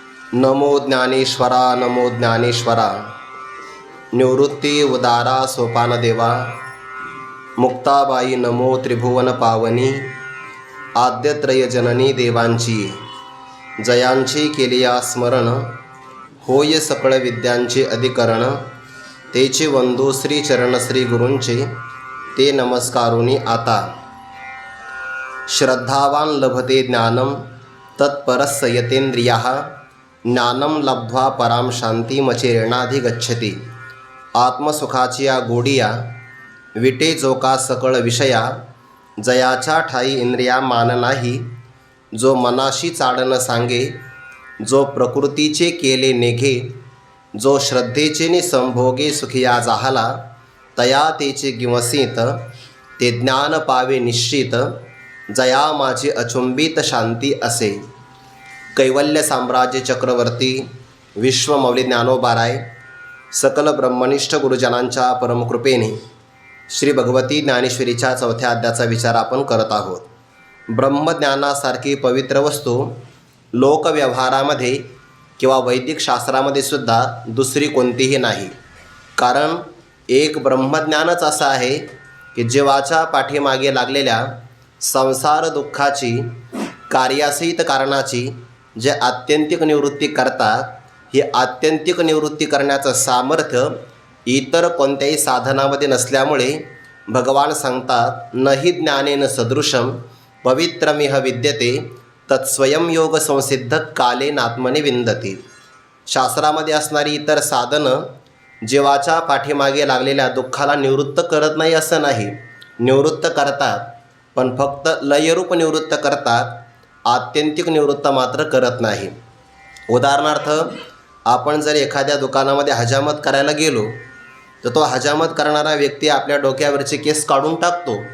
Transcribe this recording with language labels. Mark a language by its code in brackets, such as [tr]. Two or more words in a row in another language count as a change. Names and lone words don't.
[mr] नमो ज्ञानेश्वरा नमो ज्ञानेश्वरा। निवृत्ती उदारा सोपान देवा। मुक्ताबाई नमो त्रिभुवन पावनी। आद्यत्रय जननी देवांची जयांची केलिया स्मरण। होय सकळ विद्यांचे अधिकरण। तेचे वंदू श्री चरण श्री गुरूंचे ते नमस्कारुनी आता। [sa] श्रद्धावान लभते ज्ञानम तत्परस्य यतेंद्रियाः। ज्ञानम लब्ध्वा पराम शांतिमचिरेणाधिगच्छति। [mr] आत्मसुखाची या गोडिया विटे जोका सकळ विषया। जयाच्या ठाई इंद्रिया मान नाही। जो मनाशी चाडन सांगे जो प्रकृतीचे केले नेघे। जो श्रद्धेचे नि संभोगे सुखिया जाहला। तया तेचे गिवसित ते ज्ञान पावे निश्चित। जया माझी अचुंबित शांती असे। कैवल्य साम्राज्य चक्रवर्ती विश्वमौली ज्ञानोबाराय सकल ब्रह्मनिष्ठ गुरुजनांच्या परमकृपेने श्री भगवती ज्ञानेश्वरीच्या चौथ्या अध्यायाचा विचार आपण करत आहोत। ब्रह्मज्ञानासारखी पवित्र वस्तू लोकव्यवहारामध्ये किंवा वैदिक शास्त्रामध्ये सुद्धा दुसरी कोणतीही नाही। कारण एक ब्रह्मज्ञानच असं आहे की जीवाच्या पाठीमागे लागलेल्या संसार दुःखाची कार्यासहित कारणाची जे आत्यंतिक निवृत्ती करतात, ही आत्यंतिक निवृत्ती करण्याचं सामर्थ्य इतर कोणत्याही साधनामध्ये नसल्यामुळे भगवान सांगतात, [sa] नहि ज्ञानेन सदृशम पवित्रमिह विद्यते तत्स्वयं योग संसिद्ध कालेनात्मने विंदती। [mr] शास्त्रामध्ये असणारी इतर साधनं जीवाच्या पाठीमागे लागलेल्या दुःखाला निवृत्त करत नाही असं नाही, निवृत्त करतात, पण फक्त लयरूप निवृत्त करतात, आत्यंतिक निवृत्त मात्र करत नाही। उदाहरणार्थ, आपण जर एखाद्या दुकानामध्ये हजामत करायला गेलो तर तो हजामत करणारा व्यक्ती आपल्या डोक्यावरचे केस काढून टाकतो।